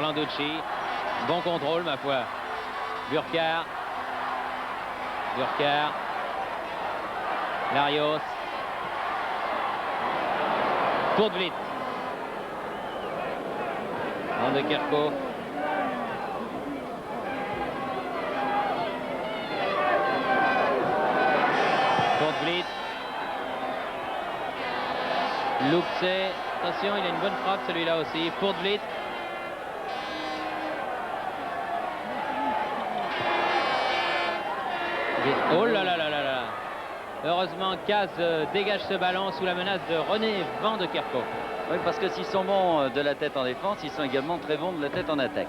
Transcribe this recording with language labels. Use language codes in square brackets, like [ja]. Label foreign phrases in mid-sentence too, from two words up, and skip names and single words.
[fr] réfléchi. Bon contrôle, ma foi. Burkhardt. Larios. Tour de Vliet. Van de Kerkhoff. Tour de Vliet. Loupsé. Attention, il a une bonne frappe celui-là aussi. Pour de Vliet. Oh là là là là là. Heureusement, Caz dégage ce ballon sous la menace de René Van de Kerkhoff. Oui, parce que s'ils sont bons de la tête en défense, ils sont également très bons de la tête en attaque.